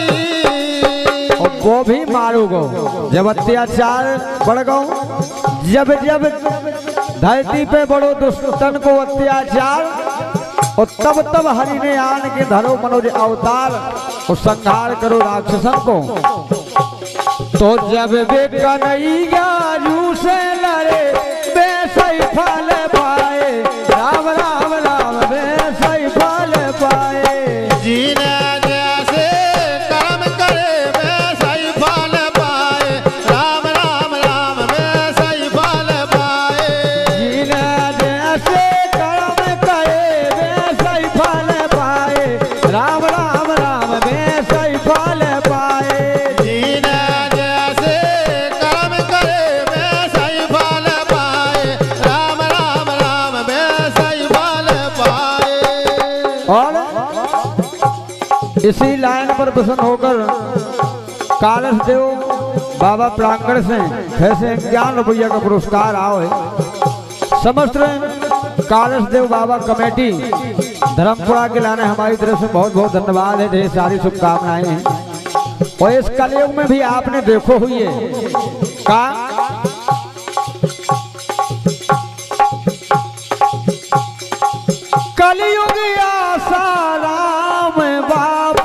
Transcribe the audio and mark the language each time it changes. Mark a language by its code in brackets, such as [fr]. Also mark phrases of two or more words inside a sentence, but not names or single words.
[bns] और वो भी मारू गो जब अत्याचार बढ़ गो जब जब धरती पे बड़ो दुष्टन को अत्याचार और तब तब हरि ने आन के धरो मनोज अवतार और संहार करो राक्षसन को तो जब वे कन्हैया जू से लड़े वैसे फल पाए राम राम राम वैसे फल पाए जीने जैसे कर्म करे वैसा ही फल पाए राम राम राम वैसा ही फल पाए जीने जैसे कर्म करे वैसे फल पाए राम राम राम वैसे फल पाए जीने जैसे कर्म करे वैसा ही फल पाए राम राम राम वैसा ही फल पाए [hi] और इसी लाइन पर प्रसन्न होकर कालस देव बाबा प्रांगण से ऐसे [bns] 51 रुपया का पुरस्कार आओ है समस्त कालस देव बाबा कमेटी धर्मपुरा के लाने हमारी तरफ से बहुत बहुत धन्यवाद है ढेर सारी शुभकामनाएं हैं और इस कलयुग में भी आपने देखो हुई है का कलयुग आसा राम बापू